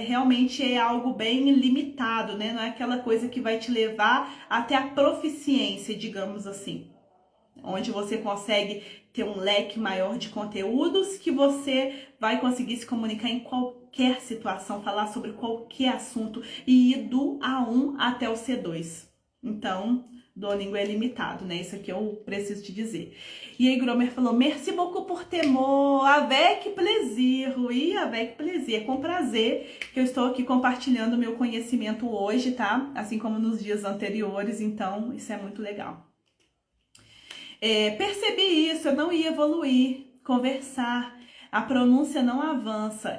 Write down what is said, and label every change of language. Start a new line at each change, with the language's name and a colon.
Portuguese: Realmente é algo bem limitado, né? Não é aquela coisa que vai te levar até a proficiência, digamos assim, onde você consegue ter um leque maior de conteúdos que você vai conseguir se comunicar em qualquer situação, falar sobre qualquer assunto e ir do A1 até o C2. Então, Duolingo é limitado, né? Isso aqui eu preciso te dizer. E aí, Gromer falou,
French: merci beaucoup
Portuguese: por temor,
French: avec plaisir. Oui, avec plaisir.
Portuguese: É com prazer que eu estou aqui compartilhando o meu conhecimento hoje, tá? Assim como nos dias anteriores, então isso é muito legal. Percebi isso, eu não ia evoluir, conversar, a pronúncia não avança.